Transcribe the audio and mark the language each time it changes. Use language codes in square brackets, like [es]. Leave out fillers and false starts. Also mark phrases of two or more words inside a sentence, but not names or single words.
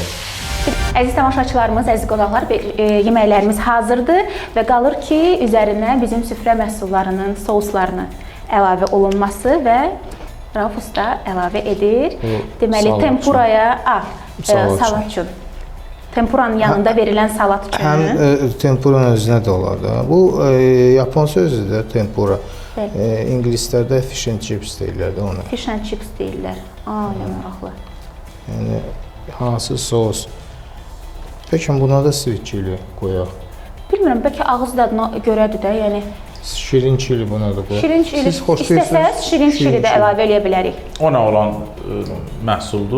[az] Əziz tamaşaçılarımız, əziz qonaqlar, yeməklərimiz hazırdır və qalır ki, üzərinə bizim süfrə məhsullarının souslarını əlavə olunması və Rauf usta əlavə edir. Deməli, tempuraya, salat üçün. Tempuranın yanında verilən salat üçün. Həm tempuranın özünə də olar da. Bu, Yapon sözüdür də tempura. İngilislərdə [en] fish and chips [az] deyirlər də ona. [en] Fish and chips [az] deyirlər. Yəni maraqlı. Yəni, hansı sos? Peki buna da [en] sweet chili [az] qoyaq. Bilmirəm, bəlkə ağız dadına görədir də, yəni. Şirin chili buna da qoyaq. Şirin chili, istəsəz şirin chili də əlavə eləyə bilərik. O nə olan məhsuldur?